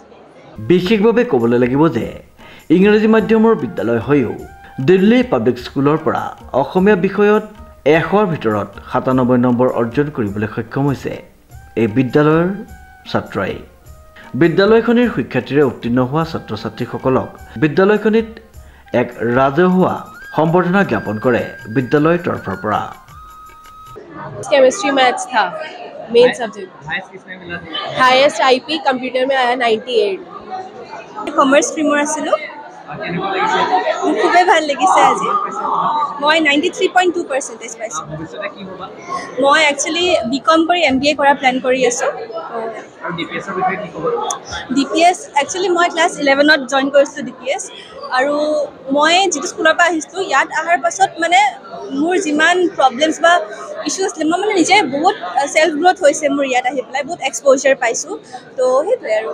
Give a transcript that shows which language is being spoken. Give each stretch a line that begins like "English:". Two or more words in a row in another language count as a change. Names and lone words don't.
Assamese: বিশেষভাৱে ক'বলৈ লাগিব যে ইংৰাজী মাধ্যমৰ বিদ্যালয় হৈও দিল্লী পাব্লিক স্কুলৰ পৰা অসমীয়া বিষয়ত 100ৰ ভিতৰত 97 নম্বৰ অৰ্জন কৰিবলৈ সক্ষম হৈছে এই বিদ্যালয়ৰ ছাত্ৰই বিদ্যালয়খনিৰ শিক্ষাৰ্থীৰে উত্তীৰ্ণ হোৱা ছাত্ৰ-ছাত্ৰীসকলক বিদ্যালয়খনিত এক ৰাজহুৱা সম্বৰ্ধনা জ্ঞাপন কৰে বিদ্যালয়ৰ তৰফৰ পৰা
English: chemistry maths था main subject highest IP computer
Hindi: में आया
English: 98 commerce stream
Assamese: আছিলোঁ মোৰ খুবেই ভাল লাগিছে আজি মই 93.2% পাইছোঁ মই একচুৱেলি BCom কৰি MBA কৰা প্লেন কৰি আছোঁ DPS একচুৱেলি মই ক্লাছ 11ত জইন কৰিছিলোঁ DPS আৰু মই যিটো স্কুলৰ পৰা আহিছিলোঁ ইয়াত অহাৰ পাছত মানে মোৰ যিমান প্ৰব্লেমছ বা ইছ্যু আছিলে মই মানে নিজে বহুত
English: self growth
Assamese: হৈছে মোৰ ইয়াত আহি পেলাই বহুত এক্সপ'জাৰ পাইছোঁ তো সেইটোৱে আৰু